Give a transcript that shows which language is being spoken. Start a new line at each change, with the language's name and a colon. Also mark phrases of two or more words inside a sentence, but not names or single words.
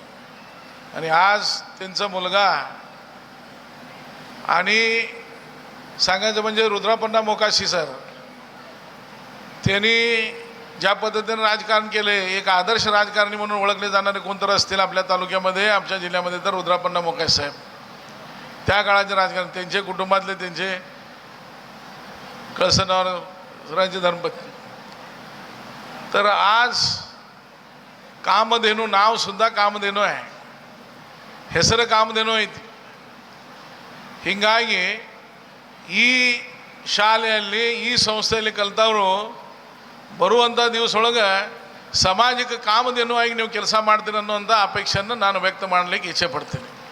Marathi: आणि आज त्यांचा मुलगा आणि सांगायचं म्हणजे रुद्रापन्ना मोकाशी सर, त्यांनी ज्या पद्धतीने राजकारण केले, एक आदर्श राजकारणी म्हणून ओळखले जाणारे कोणतरी असतील आपल्या तालुक्यामध्ये, आमच्या जिल्ह्यामध्ये, तर रुद्रापन्ना मोकाश साहेब. त्या काळाचे राजकारण, त्यांचे कुटुंबातले, त्यांचे कळसनवरांचे धर्मपत्नी. तर आज
Kannada: ಕಾಮಧೇನು, ನಾವು ಸುದ್ದ ಕಾಮಧೇನು आहे, ಹೆಸರು ಕಾಮಧೇನು ಐತಿ. ಹೀಗಾಗಿ ಈ ಶಾಲೆಯಲ್ಲಿ, ಈ ಸಂಸ್ಥೆಯಲ್ಲಿ ಕಲಿತವರು ಬರುವಂಥ ದಿವಸ ಒಳಗೆ ಸಮಾಜಕ್ಕೆ ಕಾಮಧೇನು ಆಗಿ ನೀವು ಕೆಲಸ ಮಾಡ್ತೀರಿ ಅನ್ನುವಂಥ ಅಪೇಕ್ಷೆಯನ್ನು ನಾನು ವ್ಯಕ್ತ ಮಾಡಲಿಕ್ಕೆ ಇಚ್ಛೆ ಪಡ್ತೀನಿ.